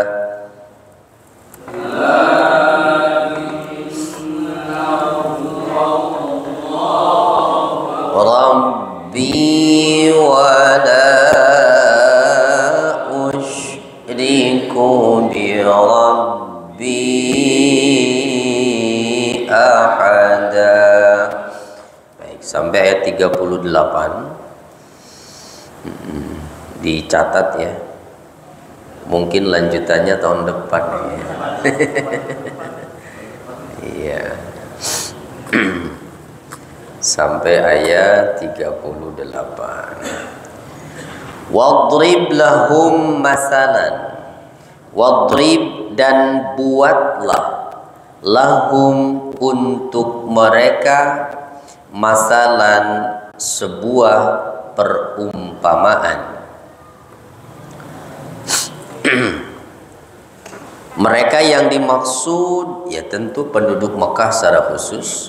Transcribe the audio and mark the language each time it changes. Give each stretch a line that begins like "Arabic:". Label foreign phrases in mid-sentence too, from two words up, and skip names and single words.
Arabic: ربي ولا أشرك بربي أحدا.
Indonesian: Baik, sampai ayat 38. Dicatat ya. Mungkin lanjutannya tahun depan ya. Iya. Sampai ayat 38.
Arabic: واضرب لهم مثلا.
Indonesian: Wadrib dan buatlah lahum untuk mereka masalan sebuah perumpamaan. Mereka yang dimaksud ya tentu penduduk Mekah secara khusus.